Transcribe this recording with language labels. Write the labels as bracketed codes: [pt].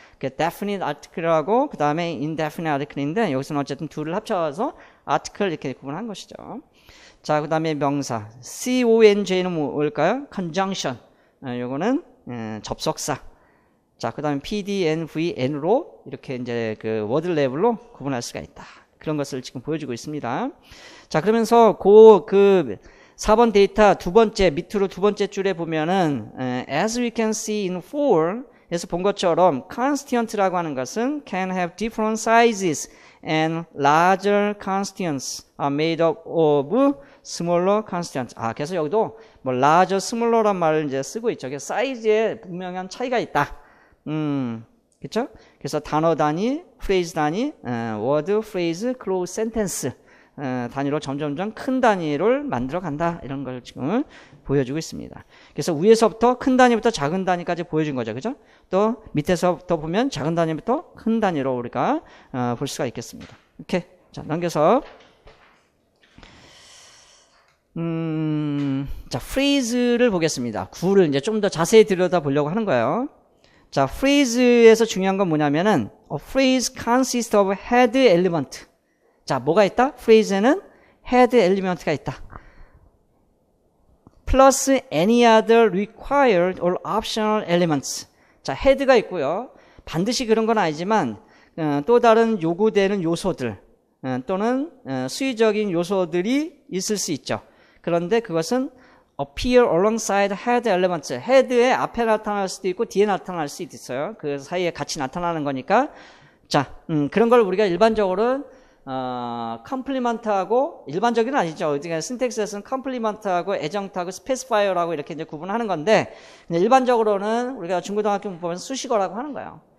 [ko] definite article하고 그 다음에 indefinite article인데 여기서는 어쨌든 둘을 합쳐서 article 이렇게 구분한 것이죠. 자, 그 다음에 명사, conj는 뭘까요? conjunction. 요거는 접속사. 자, 그 다음에 PD, N, V, N로 이렇게 이제 그 워드 레벨로 구분할 수가 있다. 그런 것을 지금 보여주고 있습니다. 자, 그러면서 그 4번 데이터 두 번째, 밑으로 두 번째 줄에 보면은, [en] as we can see in [ko] 4에서 본 것처럼, [en] constant [ko] 라고 하는 것은 [en] can have different sizes and larger constants are made up of smaller constants. [ko] 그래서 여기도 뭐 larger, smaller란 말을 이제 쓰고 있죠. 그래서 사이즈에 분명한 차이가 있다. 그렇죠? 그래서 단어 단위, 프레이즈 단위, word, phrase, close, sentence 단위로 점점점 큰 단위를 만들어 간다. 이런 걸 지금 보여주고 있습니다. 그래서 위에서부터 큰 단위부터 작은 단위까지 보여준 거죠. 그죠? 또 밑에서부터 보면 작은 단위부터 큰 단위로 우리가 볼 수가 있겠습니다. 이렇게. 자, 넘겨서. 자, phrase를 보겠습니다. 구를 이제 좀 더 자세히 들여다보려고 하는 거예요. 자, phrase에서 중요한 건 뭐냐면은, [en] a phrase consists of head element. [ko] 자, 뭐가 있다? phrase에는 head element가 있다. [en] plus any other required or optional elements. [ko] 자, head가 있고요. 반드시 그런 건 아니지만, 또 다른 요구되는 요소들, 또는 수의적인 요소들이 있을 수 있죠. 그런데 그것은 [en] appear alongside head elements. [ko] head의 앞에 나타날 수도 있고 뒤에 나타날 수도 있어요. 그 사이에 같이 나타나는 거니까. 자, 그런 걸 우리가 일반적으로는 컴플리먼트하고 일반적인 아니죠. 어디가 신텍스에서는 컴플리먼트하고 애정트하고 스페시파이어라고 이렇게 이제 구분하는 건데 일반적으로는 우리가 중고등학교 보면 수식어라고 하는 거예요.